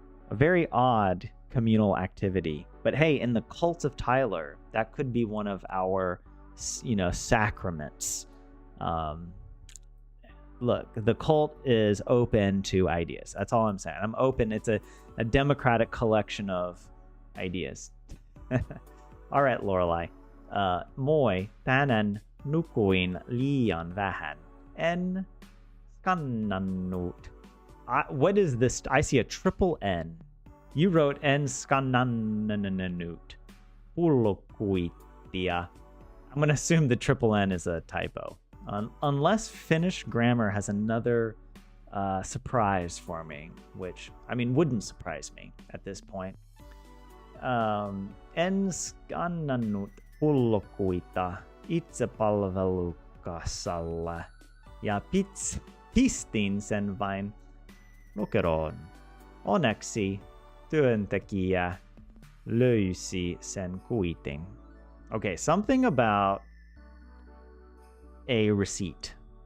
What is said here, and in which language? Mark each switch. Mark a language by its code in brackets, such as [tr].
[en] A very odd communal activity. But hey, in the cult of Tyler, that could be one of our, sacraments. Look, the cult is open to ideas. That's all I'm saying. I'm open. It's a democratic collection of ideas. All right, Lorelai. [fi] Moi tänään nukuin liian vähän. En skannannut. [en] What is this? I see a triple N. You wrote [fi] en skannannut. Hullukuittia. [en] I'm going to assume the triple N is a typo. Unless Finnish grammar has another surprise for me, which, wouldn't surprise me at this point. [fi] En skannannut hullukuita itsepalvelukasalla ja pistin sen vain lokeroon. Onneksi työntekijä löysi sen kuitin. [en] Okay, something about a receipt.